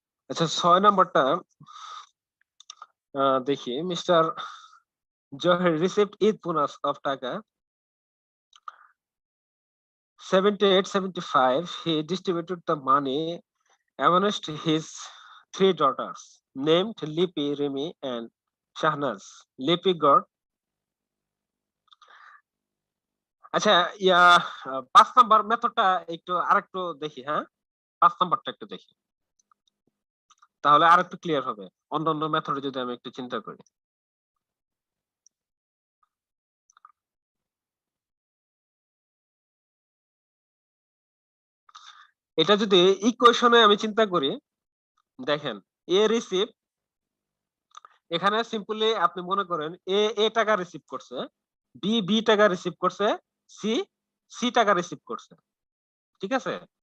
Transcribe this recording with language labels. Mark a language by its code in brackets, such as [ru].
[bn] আচ্ছা 6 নাম্বারটা দেখি। [en] Mister Zahir received Eid bonus of taka 7875. He distributed the money amongst his 3 daughters named Lipi, Rimi and Shahnaz. Lipi got, [bn] আচ্ছা ইয়া 5 number মেথডটা একটু আরেকটু দেখি। হ্যাঁ 5 নাম্বারটা একটু দেখি, তাহলে আরেকটু ক্লিয়ার হবে। অন্যান্য মেথডে যদি আমি একটু চিন্তা করি, এটা যদি ইকুয়েশনে আমি চিন্তা করি, দেখেন এ রিসিভ, এখানে সিম্পলি আপনি মনে করেন এ টাকা রিসিভ করছে, বি টাকা রিসিভ করছে, সি টাকা রিসিভ করছে, ঠিক আছে?